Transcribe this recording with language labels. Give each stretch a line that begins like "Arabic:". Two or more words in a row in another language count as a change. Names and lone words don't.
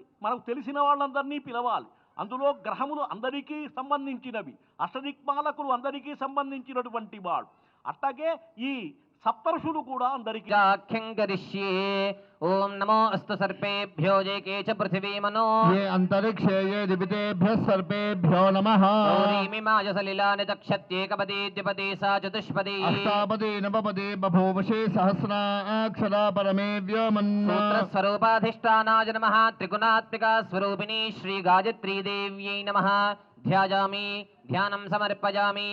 Telugu: మనకు తెలిసిన వాళ్ళందరినీ పిలవాలి. అందులో గ్రహములు అందరికీ సంబంధించినవి, అష్టదిక్పాలకులు అందరికీ సంబంధించినటువంటి వాడు. అట్లాగే ఈ సప్తర్షులు కూడా అందరికీ
Sanskrit: చాఖ్యం కరిష్యే ఓం నమో అస్తు సర్పేభ్యో జేకే చ పృథివీ మనో ये अंतरिक्षे ये दिवितेभ्यः सर्पेभ्यो नमः गौरीमिमाय सलिलानि तक्षत्येकपदी द्विपदी सा चतुष्पदी अष्टापदी नवपदी बभूवशे सहस्राक्षरा परमे व्योमन् सूत्रस्वरूपाधिष्ठानाय नमः त्रिगुणात्मिका स्वरूपिणी श्री गायत्री देव्यै नमः ध्यायामि ध्यानं समर्पयामि